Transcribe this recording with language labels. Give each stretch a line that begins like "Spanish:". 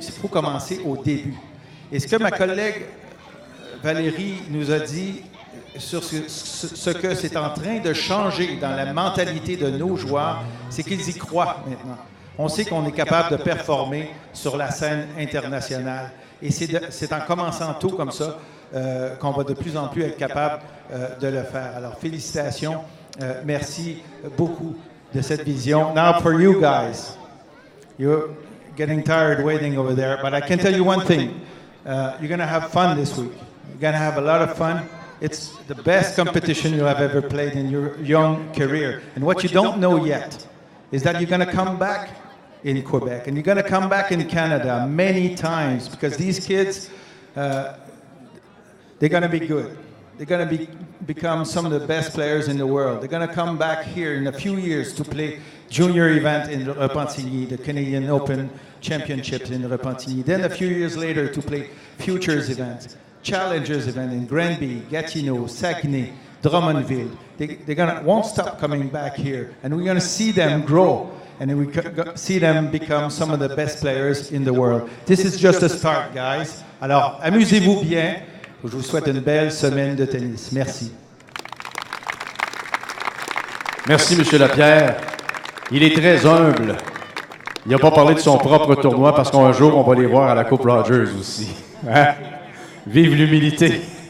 French: Il faut commencer au début. Et ce que ma collègue Valérie nous a dit sur ce que c'est en train de changer dans la mentalité de nos joueurs, c'est qu'ils y croient maintenant. On sait qu'on est capable de performer sur la scène internationale. Et c'est en commençant tôt comme ça qu'on va de plus en plus être capable de le faire. Alors, félicitations. Merci beaucoup de cette vision.
English: Now, for you guys, you're getting tired waiting over there, but I can tell you one thing. You're going to have fun this week. You're going to have a lot of fun. It's the best competition you have ever played in your young career. And what you don't know yet is that you're going to come back in Quebec and you're going to come back in Canada many times because these kids, they're going to be good. They're going to become some of the best players in the world. They're going to come back here in a few years to play junior event in Repentigny, the Canadian Open Championships in Repentigny. Then a few years later to play futures events. Challengers event in Granby, Gatineau, Saguenay, Drummondville. They won't stop coming back here. And we're going to see them grow. And we see them become some of the best players in the world. This is just a start, guys.
French: Alors, amusez-vous bien. Je vous souhaite une belle semaine de tennis. Merci. Merci, M. Lapierre. Il est très humble. Il n'a pas parlé de son propre tournoi parce qu'un jour, on va les voir à la Coupe Rogers aussi. Hein? Vive l'humilité!